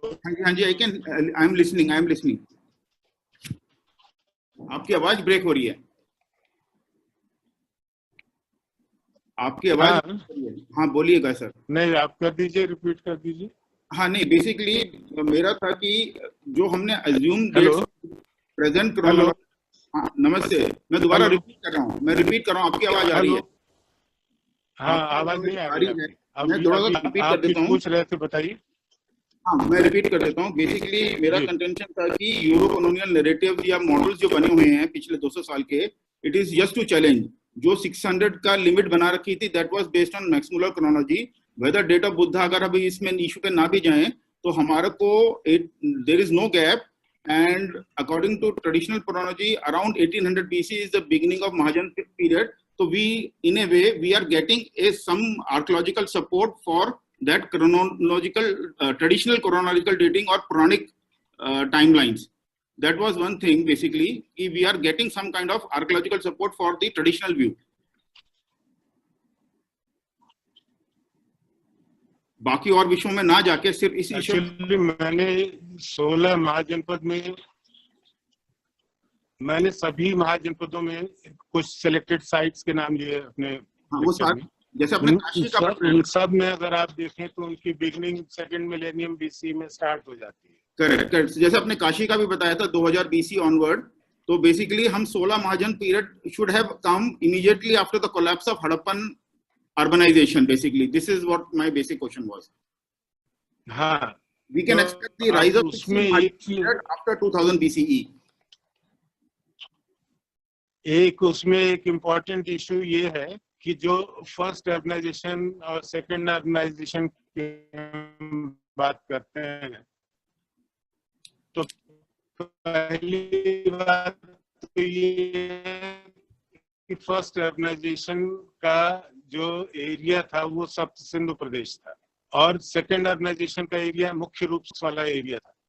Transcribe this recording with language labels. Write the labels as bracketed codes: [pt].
[hi] हाँ जी, [en] I am listening. [hi] आपकी आवाज ब्रेक हो रही है। आपकी आवाज हाँ बोलिएगा सर। नहीं, आप कर दीजिए, रिपीट कर दीजिए। हाँ नहीं, बेसिकली मेरा था कि जो हमने अज्यूम प्रेजेंट क्रोनोलॉजी। हाँ नमस्ते, मैं दोबारा रिपीट कर रहा हूँ, आपकी आवाज आ रही है? हाँ, आवाज नहीं आ रही है। मैं थोड़ा सा रिपीट कर देता हूँ। पूछ रहे थे, बताइए। हाँ, मैं रिपीट कर देता हूँ। बेसिकली मेरा कंटेंशन था कि यूरो कॉलोनियल नैरेटिव या मॉडल्स जो बने हुए हैं पिछले 200 साल के, [en] it is just to challenge [hi] जो 600 का लिमिट बना रखी थी, [en] That was based on Max Muller chronology. Whether date of Buddha [hi] अगर अभी इसमें इशू पे ना भी जाएं तो हमारे को [en] There is no gap, and according to traditional chronology around 1800 BC is the beginning of Mahajan period. तो we in a way we are getting some archaeological support for that chronological, traditional chronological dating or Puranic timelines. That was one thing basically. We are getting some kind of archaeological support for the traditional view. [hi] बाकी और विषयों में ना जाके सिर्फ इस issue actually मैंने 16 महाजनपद में मैंने सभी महाजनपदों में कुछ सिलेक्टेड साइट्स के नाम लिए अपने वो सारे जैसे अपने काशी का उन सब में अगर आप देखें तो उनकी बिगनिंग सेकंड मिलेनियम बीसी में स्टार्ट हो जाती है। [en] Correct correct. [hi] जैसे अपने काशी का भी बताया था [en] 2000 BC onward, तो basically हम 16 महाजन period should have come immediately after the collapse of Harappan urbanization. Basically this is what my basic question was. [hi] हाँ, [en] we can expect the rise of period after 2000 BCE. [hi] एक उसमें एक इम्पोर्टेंट इशू ये है कि जो फर्स्ट अर्बनाइजेशन और second urbanisation की बात करते हैं तो पहली बात तो ये कि फर्स्ट अर्बनाइजेशन का जो एरिया था वो सप्त सिंधु प्रदेश था और सेकंड अर्बनाइजेशन का एरिया मुख्य रूप से वाला एरिया था।